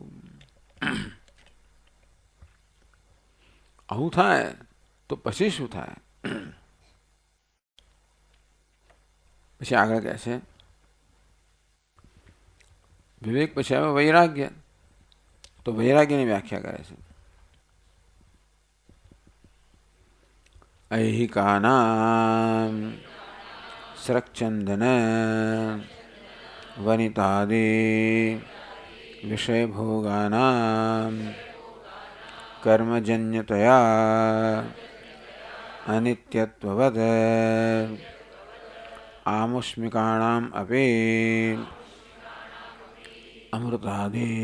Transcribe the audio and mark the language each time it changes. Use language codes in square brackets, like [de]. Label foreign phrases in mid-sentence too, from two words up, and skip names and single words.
[gu] આવું થાય તો પછી શું થાય? પછી આગળ કહે છે વિવેક પછી આવે વૈરાગ્ય. તો વૈરાગ્યની વ્યાખ્યા કરે છે [sa] ऐहिकानां स्रक्चंदन वनितादि विषयभोगानां कर्मजन्यतया अनित्यत्ववद आमुष्मिकाणाम् अपि अमृतादि